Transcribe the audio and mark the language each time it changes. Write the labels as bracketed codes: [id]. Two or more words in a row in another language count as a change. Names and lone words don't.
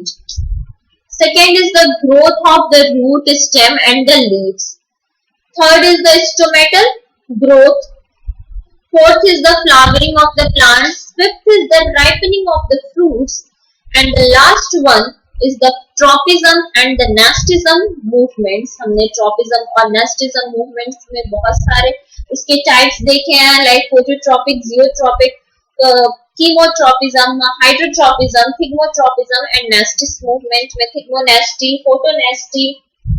[en] Second is the growth of the root, stem and the leaves. Third is the stomatal growth. Fourth is the flowering of the plants. Fifth is the ripening of the fruits. And the last one is the tropism and the nastism movements. [hi] हमने tropism और [en] nastism movements [hi] में बहुत सारे उसके types देखे हैं, [en] like phototropic, geotropic, chemotropism, hydrotropism, thigmotropism and nastis movement में thigmonasty, photonasty,